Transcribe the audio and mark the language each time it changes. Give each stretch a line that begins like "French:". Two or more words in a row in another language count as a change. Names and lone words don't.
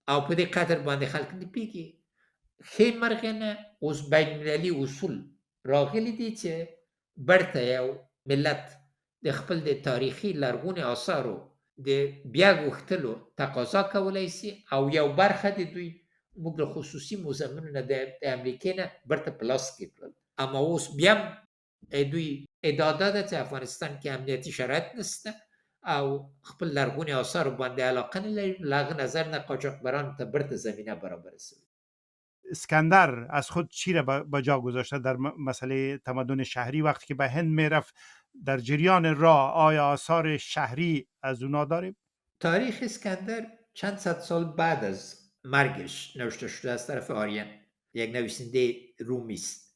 Pashto: او په دې قدر باندې خلک نه پوهېږي. ښې مرغې نه اوس بین المللي اصول راغلي دي چې برته یو ملت د خپل د تاریخي لرغونې آثارو د بیا غوښتلو تقاضا کولی سي او یو برخه د دوی موږ له خصوصي موزیمونو نه د امریکې نه برته په لاس کې کړل. اما اوس بیا هم دوی ادعا داده چې افغانستان کې امنیتي شرایط نشته او خپل لرغونې آثارو باندې علاقه نه لري، له هغه نظر نه قاچاقبرانو ته برته زمینه برابره شوې.
Persian: اسکندر از خود چی را به جا گذاشته در مسئله تمدن شهری؟ وقتی که به هند میرفت در جریان راه آیا آثار شهری از اونا داریم؟ تاریخ اسکندر چند صد سال بعد از مرگش نوشته شده از طرف آریان، یک نویسنده رومی است.